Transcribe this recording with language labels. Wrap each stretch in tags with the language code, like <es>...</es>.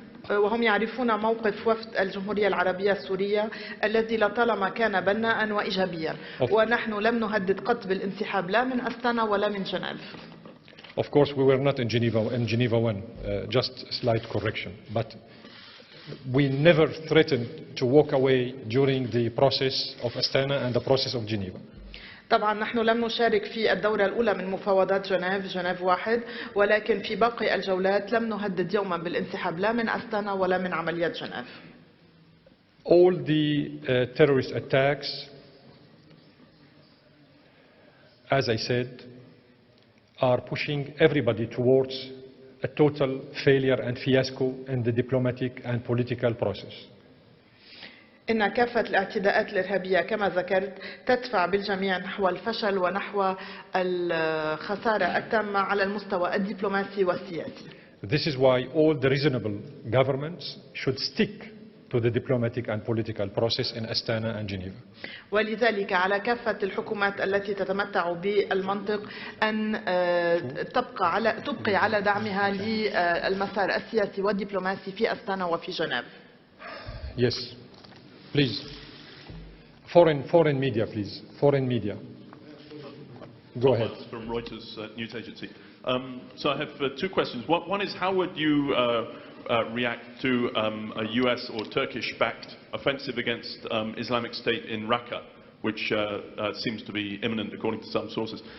<ar>وهم يعرفون موقف وفد الجمهورية العربية السورية الذي لطالما كان بناء وإيجابيا، ونحن لم نهدد قط بالانسحاب لا من أستانا ولا من جنيف.</ar> <en>Of course we were not in Geneva 1, just a slight correction, but we never threatened to walk away during the process of Astana and the process of Geneva.</en> <ar>طبعا نحن لم نشارك في الدورة الأولى من مفاوضات جنيف 1، ولكن في باقي الجولات لم نهدد يوما بالانسحاب لا من أستانا ولا من عمليات جنيف.</ar> <en>All the terrorist attacks, as I said, are pushing everybody towards a total failure and fiasco in the diplomatic and political process.</en> <ar>إن كافة الاعتداءات الإرهابية كما ذكرت تدفع بالجميع نحو الفشل ونحو الخسارة التامة على المستوى الدبلوماسي والسياسي.</ar> <en>This is why all the reasonable governments should stick to the diplomatic and political process in Astana and Geneva.</en> <ar>ولذلك على كافة الحكومات التي تتمتع بالمنطق أن تبقي على دعمها للمسار السياسي والدبلوماسي في أستانا وفي جنيف.</ar> <en>Yes. Please, foreign media, please. Foreign media. Go ahead. From Reuters news agency. So I have two questions. One is, how would you react to a US or Turkish-backed offensive against Islamic State in Raqqa, which seems to be imminent according to some sources?</en>